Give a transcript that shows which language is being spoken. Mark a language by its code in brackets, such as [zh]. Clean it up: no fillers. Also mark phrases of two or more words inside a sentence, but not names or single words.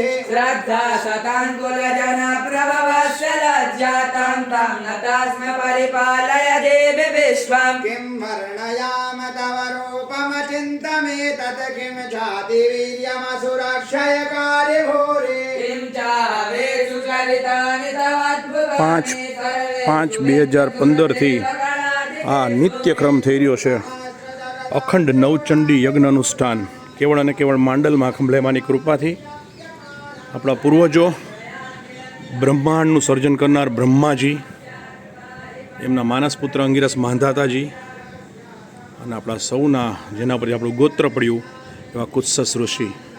[sa] श्रद्धा शताङ्कुलजनप्रभवस्य लज्जातां तां नतास्म परिपालय देवि विश्वम् किं वर्णयाम तव रूपमचिन्तमेतत् किं जातिवीर्यमसुरक्षयकारि भूरि किं चावेषु चलितानि तवद्भुवानि [gu] 5/5/2015થી આ નિત્યક્રમ થઈ રહ્યો છે. અખંડ નવચંડી યજ્ઞ અનુષ્ઠાન કેવળ અને કેવળ માંડલમાં ખંભલાઈમાની કૃપાથી. આપણા પૂર્વજો, બ્રહ્માંડનું સર્જન કરનાર બ્રહ્માજી, એમના માનસપુત્ર અંગિરસ માંધાતાજી અને આપણા સૌના જેના પર આપણું ગોત્ર પડ્યું એવા કુત્સસ ઋષિ.